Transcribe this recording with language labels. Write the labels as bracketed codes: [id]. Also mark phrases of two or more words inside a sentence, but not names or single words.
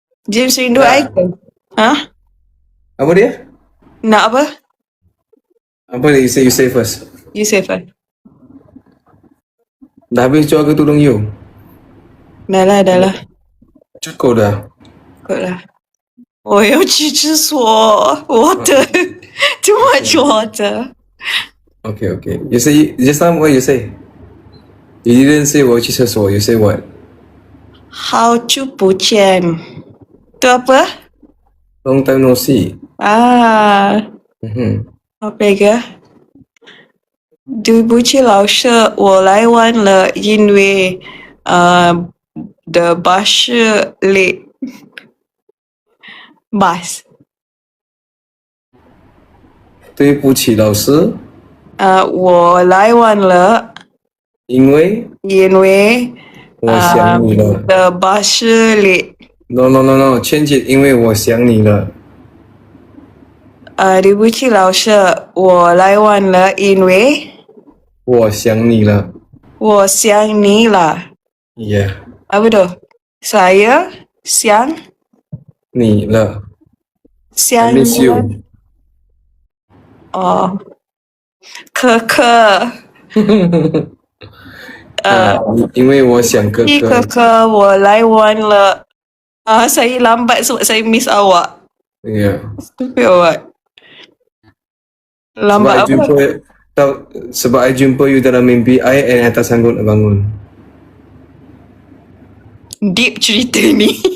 [ms] James rindu Dah. I ke? Ha? Apa dia? Nak apa? Apa dia? [en] You say first. You say first. [ms] Dah habis jual ke tudung you? Dah lah. Cukup dah. [en] Good lah. [zh] 我要去厕所 [en] water too much water. Okay. You say, just now what you say? You didn't say [zh] 我要去厕所, [en] you say what? [zh] 好久不见 [ms] tu apa? [en] Long time no see. [ms] Mhm. Apa lagi? [zh] 对不起老师，我来晚了，因为的巴士 [en] late bus. [zh] 对不起老师，我来晚了，因为我想你了。的巴士 late. [en] No, change it， [zh] 因为我想你了。对不起老师，我来晚了，因为我想你了。我想你了。 [en] Yeah， [ms] Apa tu? Saya siang [zh] 你了。I 想 [en] miss [zh] 你 [en] you [zh] 了。哦，可可，因为我想哥哥。可可，我来晚了。 [ms] Saya lambat sebab saya miss awak. [en] Yeah. Stupid or what? [ms] Lambat apa? Sebab I jumpa you dalam mimpi [en] I and I [ms] tak sanggup nak bangun. Deep cerita ni.